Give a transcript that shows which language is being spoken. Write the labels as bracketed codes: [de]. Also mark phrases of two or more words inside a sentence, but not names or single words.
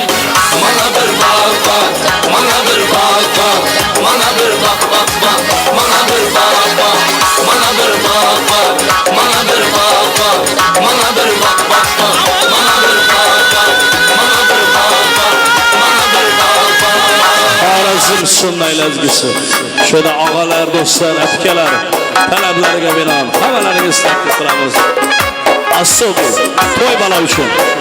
[tr] Bana bir bak bak, bana bir bak bak, bana bir bak bak bak, bana bir bak bak, bana bir bak bak, bana bir bak bak, bana bir bak bak bak, bana bir bak bak, bana bir bak bak, bana bir bak bak. [uz] Xorazm sunnay lazgisi. [tr] Şöyle ağalar, [uz] do'stlar, akalar, talablariga binoan hammalaringizni taklif qilamiz. Asobi to'y bola uchun.